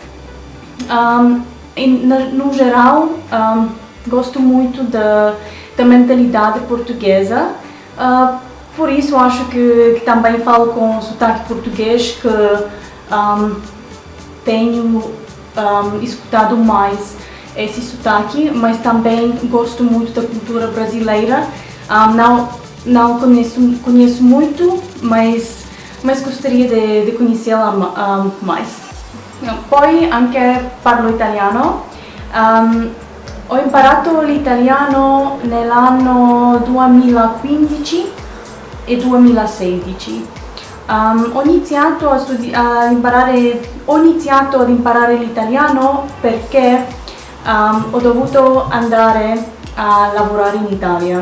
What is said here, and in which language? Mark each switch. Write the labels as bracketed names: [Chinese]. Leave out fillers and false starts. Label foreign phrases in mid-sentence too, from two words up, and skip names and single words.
[Portuguese] No geral, gosto muito da mentalidade portuguesa, Por isso acho que também falo com sotaque português, que tenho escutado mais esse sotaque, mas também gosto muito da cultura brasileira. Não conheço muito, mas gostaria de conhecê-la mais. [Italian] Poi anche parlo italiano. Ho imparato l'italiano nell'anno 2015 e 2016. Ho iniziato ad imparare l'italiano perché ho dovuto andare a lavorare in Italia.